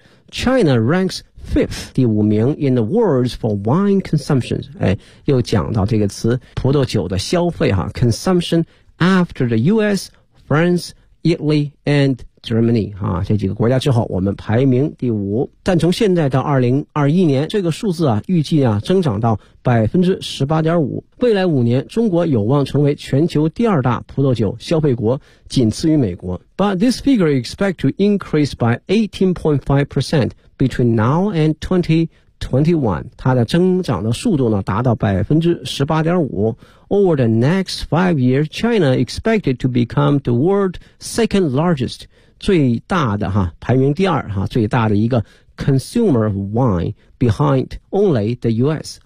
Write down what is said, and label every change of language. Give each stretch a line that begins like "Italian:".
English: China ranks fifth,
Chinese: 第五名
English: in the words for wine consumption,
Chinese: 哎，又讲到这个词，葡萄酒的消费啊
English: ,consumption after the US, France, Italy, and Germany,
Chinese: 啊，这几个国家之后我们排名第五。但从现在到2021年这个数字啊预计啊增长到 18.5%。未来五年中国有望成为全球第二大葡萄酒消费国，仅次于美国。
English: But this figure expect to increase by 18.5% between now and 2021.
Chinese: 它的增长的速度呢达到 18.5%。
English: Over the next 5 years, China expected to become the world's second largest,
Chinese: 最大的哈，排名第二哈，最大的一个
English: consumer of wine behind only the US.